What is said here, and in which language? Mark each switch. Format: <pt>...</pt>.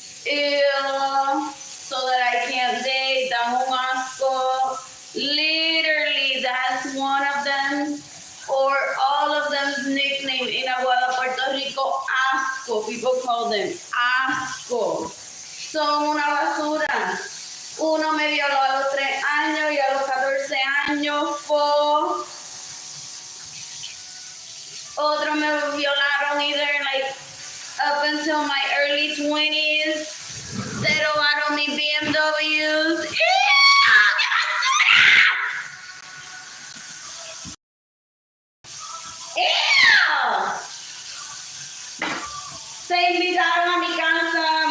<en>Ew, so that I can't date.</en> <es>Dan un asco.</es> <en>Literally, that's one of them, or all of them's nickname in Aguada, Puerto Rico, asco. People call them asco.</en> <es>Son una basura. Uno me violó a los 3 años y a los 14 años fue Otro me violaron</es> <en>either like up until my early 20s.</en> <es>Se robaron mis BMWs. ¡Ew! ¡Qué basura! ¡Ew! Se invitaron a mi casa.</es>